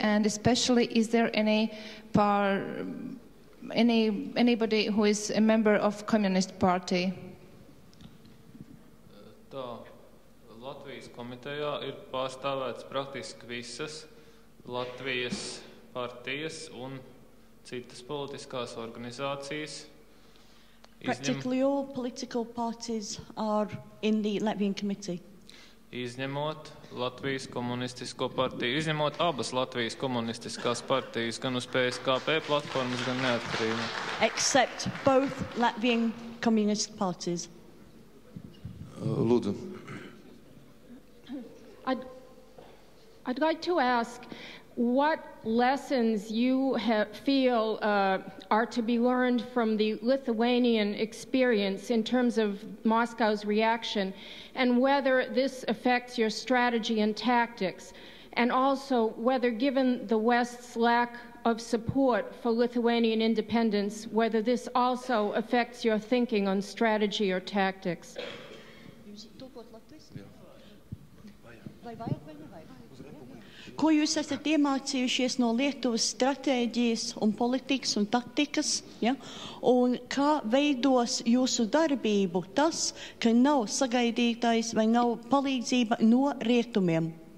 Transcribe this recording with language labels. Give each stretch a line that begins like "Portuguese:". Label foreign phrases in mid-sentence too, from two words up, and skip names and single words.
English: And especially, is there any anybody who is a member of Communist Party?
Latvian: Tā, Latvijas komitejā ir pārstāvēts praktiski visas Latvijas partijas un citas politiskās organizācijas.
English: Practically all political parties are in the Latvian committee.
Latvian: Izņemot Latvijas komunistisko partiju, izņemot abas Latvijas komunistiskās partijas, gan uz PSKP platformas, gan neatkarīgi.
English: Except both Latvian communist parties.
Latvian: Lūdzu.
English: I'd like to ask what lessons you feel are to be learned from the Lithuanian experience in terms of Moscow's reaction, and whether this affects your strategy and tactics, and also whether, given the West's lack of support for Lithuanian independence, whether this also affects your thinking on strategy or tactics.
Latvian: Ko jūs esat iemācījušies no Lietuvas stratēģijas un politikas un taktikas, ja? Un kā veidos jūsu darbību tas, ka nav sagaidītais vai nav palīdzība no rietumiem?